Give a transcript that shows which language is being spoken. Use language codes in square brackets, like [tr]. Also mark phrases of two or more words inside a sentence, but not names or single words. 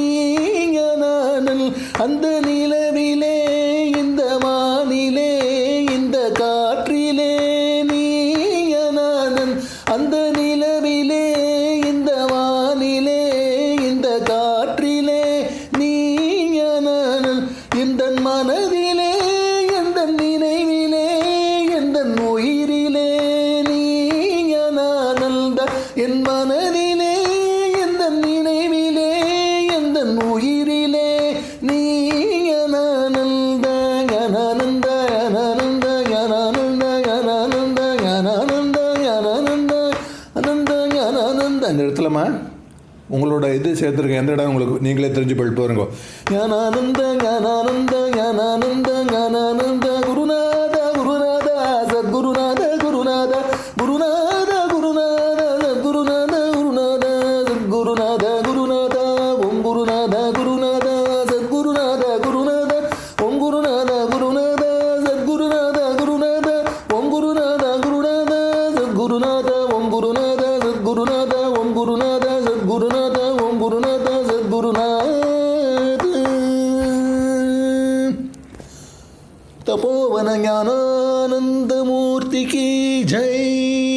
[ta] ஞானானந்த அந்த நிலவிலே இந்த வானிலே இந்த காற்றிலே நீ ஞானானந்த அந்த நிலவிலே இந்த வானிலே இந்த காற்றிலே நீ ஞானானந்த இந்த மனதிலே எந்த நினைவிலே எந்த உயிரிலே நீ ஞானானந்த என் மனதிலே எந்த நினைவிலே எந்த உயிரிலே நீ ஞானானந்த ஞானானந்த ஞானானந்த ஞானானந்த ஞானானந்த ஞானானந்த ஞானானந்த அனந்த ஞானானந்த அந்த இடத்துலமா உங்களோட இது சேர்த்துருக்கேன் எந்த இடம் உங்களுக்கு நீங்களே தெரிஞ்சு போயிட்டு பாருங்க ஞானானந்த ஞானானந்த ஞானானந்த ஞானானந்த குருநாத குருநாத சத்குருநாத குருநாத குருநாத குருநாத சத்குருநாத குருநாத சத்குருநாத குருநாத ஓம் குருநாத குருநாத சத்குருநாத குருநாத ஓம் குருநாத குருநாத சத்குருநாத குருநாத ஓம் குருநாத குருநாத சத்குருநாத ஓம் குருநாத சத்குருநாத ஓம் குருநாத சத்குருநாத ஓம் குருநாத சத்குருநாத [hi] तपोवन ज्ञानानंद मूर्ति की जय।